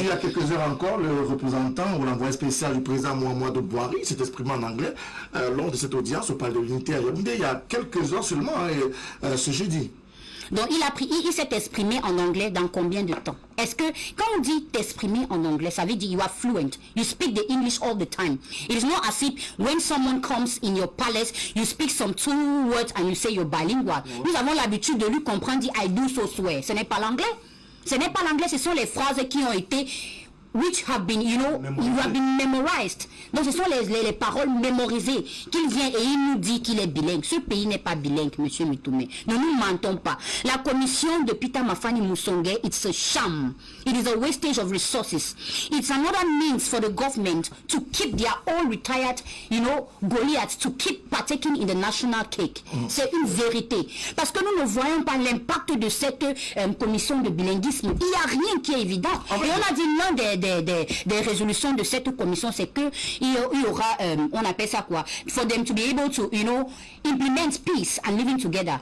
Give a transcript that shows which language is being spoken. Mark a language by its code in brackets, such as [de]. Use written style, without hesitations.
[fr] Il y a quelques heures encore, le représentant ou l'envoyé spécial du président Mohamed Bouhari s'est exprimé en anglais lors de cette audience au palais de l'Unité à Yaoundé il y a quelques heures seulement, ce jeudi. Donc il s'est exprimé en anglais dans combien de temps? Est-ce que quand on dit t'exprimer en anglais, ça veut dire [en] you are fluent, you speak the English all the time. It is not as if when someone comes in your palace, you speak some 2 words and you say you're bilingual. [fr] Nous avons l'habitude de lui comprendre, dire [en] I do so swear. [fr] Ce n'est pas l'anglais. Ce n'est pas l'anglais, ce sont les phrases qui ont été [en] which have been, you have been memorized. [fr] Donc ce sont les paroles mémorisées qu'il vient et il nous dit qu'il est bilingue. Ce pays n'est pas bilingue, monsieur Mitoumé. Ne nous mentons pas. La commission de Peter Mafani Moussongue, [en] it's a sham. It is a wastage of resources. It's another means for the government to keep their own retired, Goliaths, to keep partaking in the national cake. [fr] C'est une vérité. Parce que nous ne voyons pas l'impact de cette commission de bilinguisme. Il n'y a rien qui est évident. Et on a dit l'un des résolutions de cette commission, c'est que il y aura, on appelle ça quoi, [en] for them to be able to, implement peace and living together.